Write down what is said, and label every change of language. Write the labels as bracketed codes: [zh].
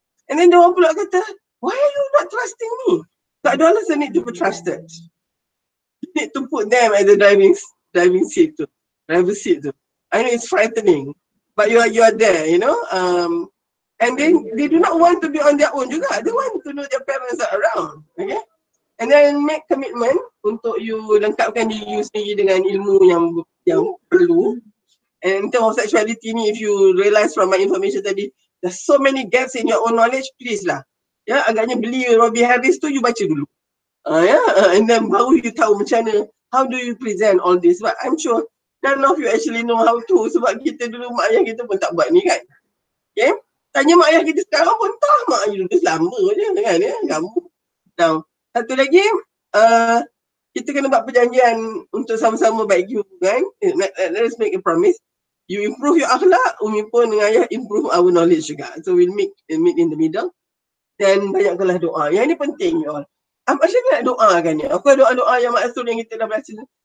[en] And then dia orang pula kata, why are you not trusting me? [ms] Tak ada alasan [en] need to be trusted. You need to put them at the driving seat tu, driver seat tu. I know it's frightening, but you are there, you know. And then they do not want to be on their own juga. They want to know their parents are around, okay? And then make commitment [ms] untuk you lengkapkan diri you sendiri dengan ilmu yang perlu. [en] And in terms of sexuality ni, if you realize from my information tadi, there's so many gaps in your own knowledge, please lah. [ms] Ya, agaknya beli Robbie Harris tu you baca dulu. And then baru you tahu macam mana, [en] how do you present all this. But I'm sure none of you actually know how to, [ms] sebab kita dulu mak ayah kita pun tak buat ni kan. [en] Okay? [ms] Tanya mak ayah kita sekarang pun tak, mak ayah dulu selama je kan ya, kamu. Now, satu lagi, kita kena buat perjanjian untuk sama-sama baik hubungan. [en] Let's make a promise. You improve your akhlak, [ms] umi pun dengan ayah [en] improve our knowledge juga. So we'll meet in the middle. [ms] Dan banyakkanlah doa. Yang ini penting you all. Macam mana nak doa kan ya? Aku ada doa-doa yang maksud yang kita dah baca.